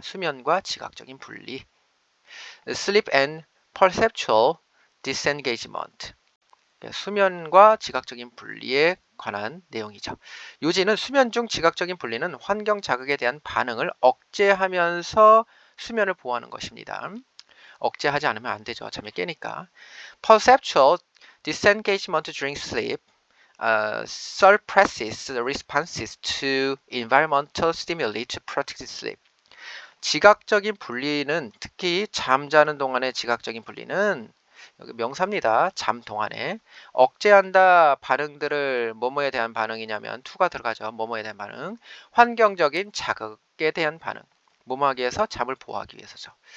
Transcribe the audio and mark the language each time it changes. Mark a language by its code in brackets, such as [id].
[ko] 수면과 지각적인 분리. [en] Sleep and Perceptual Disengagement. [ko] 수면과 지각적인 분리에 관한 내용이죠. 요지는 수면 중 지각적인 분리는 환경 자극에 대한 반응을 억제하면서 수면을 보호하는 것입니다. 억제하지 않으면 안 되죠. 잠에 깨니까. [en] Perceptual disengagement during sleep suppresses responses to environmental stimuli to protect sleep. [ko] 지각적인 분리는 특히 잠자는 동안의 지각적인 분리는 여기 명사입니다. 잠 동안에 억제한다 반응들을 뭐뭐에 대한 반응이냐면 to가 들어가죠. 뭐뭐에 대한 반응. 환경적인 자극에 대한 반응. 뭐뭐 하기 위해서 잠을 보호하기 위해서죠.